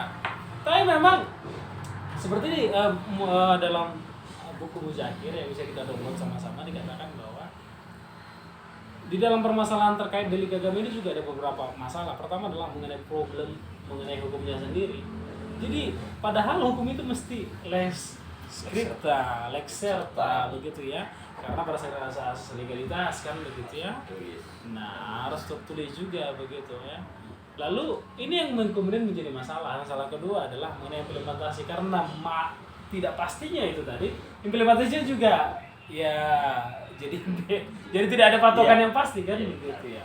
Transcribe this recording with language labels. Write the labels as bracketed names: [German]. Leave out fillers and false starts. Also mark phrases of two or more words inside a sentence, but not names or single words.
[Indonesian] Tapi memang seperti ini dalam buku Muzakir yang bisa kita download sama-sama dikatakan bahwa di dalam permasalahan terkait delik agama ini juga ada beberapa masalah. Pertama adalah mengenai problem mengenai hukumnya sendiri. Jadi padahal hukum itu mesti [Latin] lex scripta, lex serta [Indonesian] begitu ya. Karena pada asas legalitas kan begitu ya. Nah, harus tertulis juga begitu ya. Lalu ini yang kemudian menjadi masalah. Masalah kedua adalah mengenai implementasi karena tidak pastinya itu tadi. Implementasinya juga ya jadi jadi tidak ada patokan yang pasti kan begitu ya.